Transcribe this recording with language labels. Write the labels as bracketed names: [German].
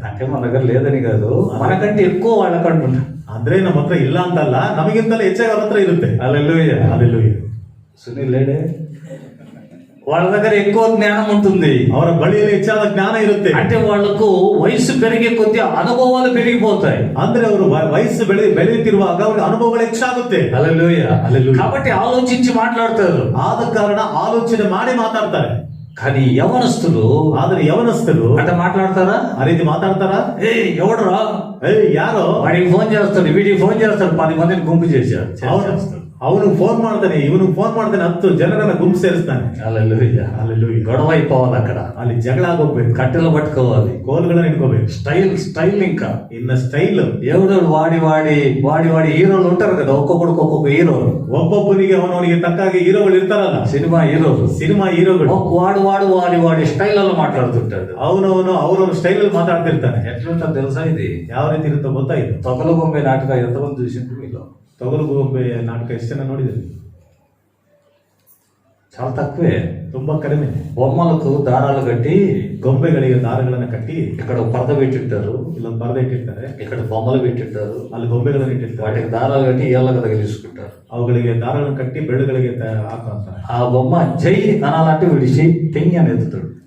[Telugu] అంటే మన దగ్గర లేదని కాదు, మనకంటే ఎక్కువ వాళ్ళకంటే ఉంటా. [Kannada] ಅಂದ್ರೆ ನಮ್ಮ ಹತ್ರ ಇಲ್ಲ ಅಂತಲ್ಲ, ನಮಗಿಂತಲೂ ಹೆಚ್ಚಾಗಿ ಅವ್ರ ಹತ್ರ ಇರುತ್ತೆ. [Telugu] హల్లెలూయా, [Kannada] ಹಲ್ಲೆಲೂಯಾ. [Telugu] సునీల్ లేడే, వాళ్ళ దగ్గర ఎక్కువ జ్ఞానం ఉంటుంది, [Kannada] ಅವರ ಬಳಿಯಲ್ಲಿ ಹೆಚ್ಚಾದ ಜ್ಞಾನ ಇರುತ್ತೆ. [Telugu] అంటే వాళ్లకు వయసు పెరిగే కొద్ది అనుభవాలు పెరిగిపోతాయి. [Kannada] ಅಂದ್ರೆ ಅವರು ವಯಸ್ಸು ಬೆಳೆಯುತ್ತಿರುವಾಗ ಅವ್ರಿಗೆ ಅನುಭವಗಳು ಹೆಚ್ಚಾಗುತ್ತೆ. [Telugu] హల్లెలూయా. హల్లెలూయా. కాబట్టి ఆలోచించి మాట్లాడతారు, [Kannada] ಆದ ಕಾರಣ ಆಲೋಚನೆ ಮಾಡಿ ಮಾತಾಡ್ತಾರೆ. [Telugu] కానీ యవనస్తులు [Kannada] ಆದ್ರೆ ಯವನಸ್ಥರು [Telugu] అంటే మాట్లాడతారా, [Kannada] ಆ ರೀತಿ ಮಾತಾಡ್ತಾರಾ? [Telugu] ఎవడరా, [Kannada] ಏಯ್ ಯಾರೋ [Telugu] వాడికి ఫోన్ చేస్తాడు, వీడికి ఫోన్ చేస్తాడు, 10 మందిని గుంపు చేశాడు. [Kannada] ಅವನು ಫೋನ್ ಮಾಡ್ತಾನೆ, ಇವನು ಫೋನ್ ಮಾಡ್ತಾನೆ, 10 ಜನರನ್ನ ಗುಂಪು ಸೇರಿಸ್ತಾನೆ. [Telugu] హల్లెలూయా. హల్లెలూయా. గొడవ అయిపోవాలి, అక్కడ [Kannada] ಅಲ್ಲಿ ಜಗಳ ಆಗೋಗ್ಬೇಕು, [Telugu] కట్టెలు పట్టుకోవాలి, [Kannada] ಕೋಲ್ಗಳನ್ನ ಇಟ್ಕೋಬೇಕು. [Telugu] స్టైల్ ఇంకా [Kannada] ಇನ್ನ ಸ್ಟೈಲ್. [Telugu] ఎవడు వాడి హీరోలు ఉంటారు కదా, ఒక్కొక్క హీరో, [Kannada] ಒಬ್ಬೊಬ್ಬನಿಗೆ ಅವನವನಿಗೆ ತಕ್ಕಾಗಿ ಹೀರೋಗಳು ಇರ್ತಾರಲ್ಲ, [Telugu] సినిమా హీరోలు, వాడి స్టైల్లో మాట్లాడుతుంటాడు. [Kannada] ಅವನವನು ಅವ್ರವ್ರ ಸ್ಟೈಲ್ ಅಲ್ಲಿ ಮಾತಾಡ್ತಿರ್ತಾನೆ. [Telugu] ఎట్లుంటుంది తెలుసా ఇది, [Kannada] ಯಾವ ರೀತಿ ಇರುತ್ತೋ ಗೊತ್ತಾ ಇದು? [Telugu] తొగల బొమ్మే నాటక ఎంతమంది చూసిండ్రు మీలో? [Kannada] ತೊಗಲು ಗೊಂಬೆ ನಾಟಕ ಎಷ್ಟು ಜನ ನೋಡಿದ್ರಿ? [Telugu] చాలా తక్కువే. [Kannada] ತುಂಬಾ ಕಡಿಮೆ. [Telugu] బొమ్మలకు దారాలు కట్టి, [Kannada] ಗೊಂಬೆಗಳಿಗೆ ದಾರಗಳನ್ನ ಕಟ್ಟಿ [Telugu] ఇక్కడ పరద పెట్టింటారు, [Kannada] ಇಲ್ಲೊಂದು ಪರದೆ ಇಟ್ಟಿರ್ತಾರೆ, [Telugu] ఇక్కడ బొమ్మలు పెట్టింటారు, [Kannada] ಅಲ್ಲಿ ಗೊಂಬೆಗಳನ್ನು ಇಟ್ಟಿರ್ತಾರೆ. [Telugu] వాటికి దారాలు కట్టి ఏళ్ళకు తగిలించుకుంటారు. [Kannada] ಅವುಗಳಿಗೆ ದಾರಗಳನ್ನು ಕಟ್ಟಿ ಬೆರಳುಗಳಿಗೆ ಹಾಕುವಂತಾರೆ. [Telugu] ఆ బొమ్మ జై అనాలంటే విడిచి తెంగి అని ఎత్తుతాడు.